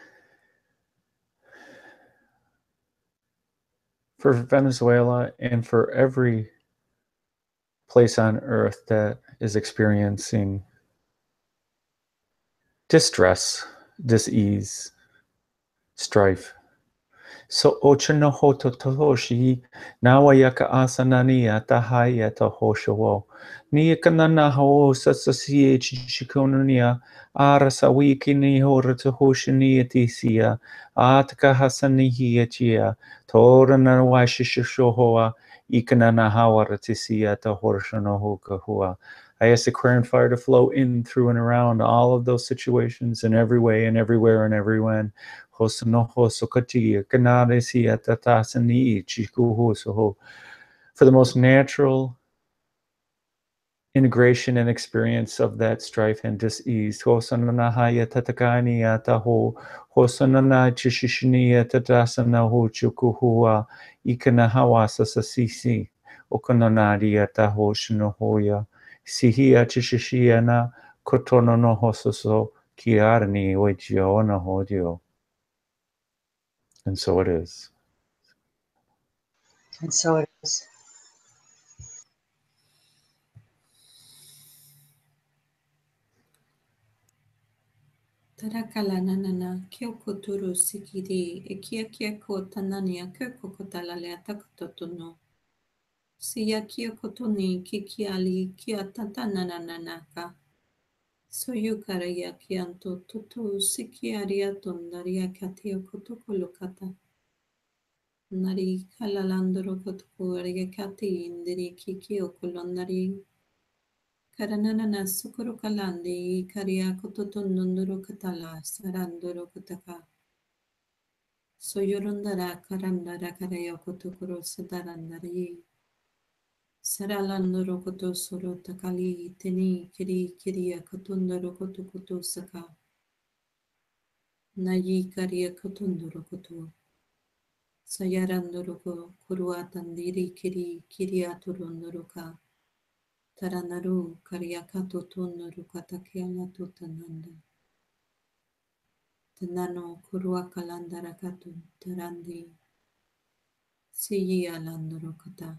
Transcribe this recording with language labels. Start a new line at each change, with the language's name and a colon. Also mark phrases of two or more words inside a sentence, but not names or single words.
English: For Venezuela and for every place on earth that is experiencing distress, dis-ease, strife. So ochanoho totoshi nawayaka asanani atahaya tohoshawo. Niakanana ho sasasi chikonunia arasawiki ni horatohoshani atisia ataka hasanihi atia torana washishohoa ikanana hawaratisia tohoshanoho kahua. I ask the Aquarian fire to flow in, through, and around all of those situations in every way and everywhere and everywhen. For the most natural integration and experience of that strife and dis-ease. Hosananahaya tatakani ataho, hosanana chishishiniya tatasana ho chukuhua, ikanahawa sasasisi, okananari ataho shinohoya, sihia chishishiana, kotonono hososo, kiarni oichio onahodio. And so it is. And so it is. Tarakala nanana kyoko turu sikiri ekia kia ko tanania kyoko kotalale atakotono. Siya kia kotoni kikiali kia tatanananaka. Soyukara ya kianto tutu sikiaria tondaria katio kotokolokata. Nari kalalandro kotokuaria kati indiri kikio kolondari. Karanana sukuru kalandi karia kototonondoro katala sarandoro kotaka. Soyorondara karandara karaya kotokoro sadarandari. Saralandoro koto soro takali teni kiri kiria kotondoro koto koto saka. Nayi karia kotondoro koto. Sayarandoro ko kuruatandiri kiri kiria turondoro ka. Taranaru karyakato tonaru katakiala totananda. Tanano kurua kalandara katu tarandi. Siyi alandoro kata.